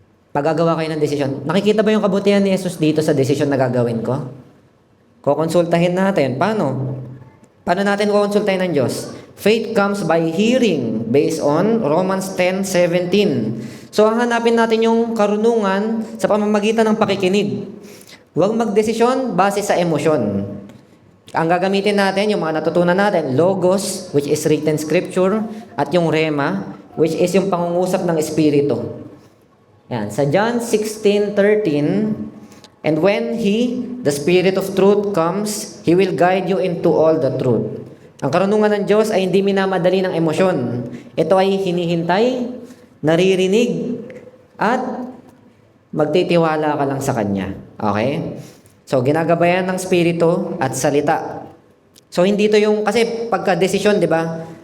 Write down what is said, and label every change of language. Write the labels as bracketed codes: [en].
[tl] Pagagawa kayo ng desisyon, nakikita ba yung kabutihan ni Jesus dito sa desisyon na gagawin ko? Kukonsultahin natin. Paano? Paano natin kukonsultahin ng Diyos? [en] Faith comes by hearing, based on Romans 10:17. [tl] So, hanapin natin yung karunungan sa pamamagitan ng pakikinig. Huwag magdesisyon base sa emosyon. Ang gagamitin natin, yung mga natutunan natin, Logos, [en] which is written scripture, [tl] at yung Rema, which is yung pangungusap ng Espiritu. Yan. [en] Sa John 16:13, and when He, the Spirit of truth, comes, He will guide you into all the truth. [tl] Ang karunungan ng Diyos ay hindi minamadali ng emosyon. Ito ay hinihintay, naririnig, at magtitiwala ka lang sa Kanya. Okay? So, ginagabayan ng Espiritu at salita. So, hindi to yung, kasi pagka-desisyon, di ba?